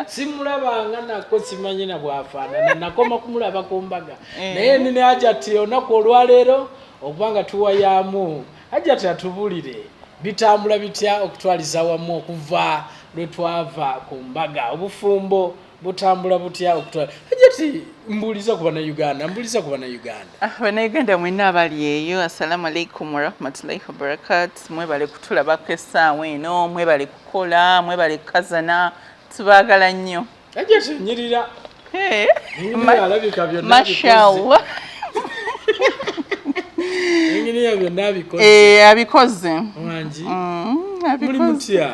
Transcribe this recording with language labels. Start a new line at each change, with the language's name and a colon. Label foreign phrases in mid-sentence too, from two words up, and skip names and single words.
Ganda: simulabanga nako simanyi na bwafaanana nakoma kumulaba ku mbaga naye nine Hajat olunaku olwaleero okubanga tuwayamu Hajat atubulire bitambula bitya okutwaliza wamu okuva lwetwava ku mbaga obufumbo butambula butya okutwala Hajati mbuliza ku Bannayuganda Bannayuganda mwenna abali eyo
Arabic: السلام عليكم ورحمة الله وبركاته
Ganda: mwebale kutulabako essaawa eno mwebale kukola mwebale kukazana tubaagala nnyo Hajati nyirira alabika byonna mashallah Enginiya byonna abikoze abikoze wangi muli mutya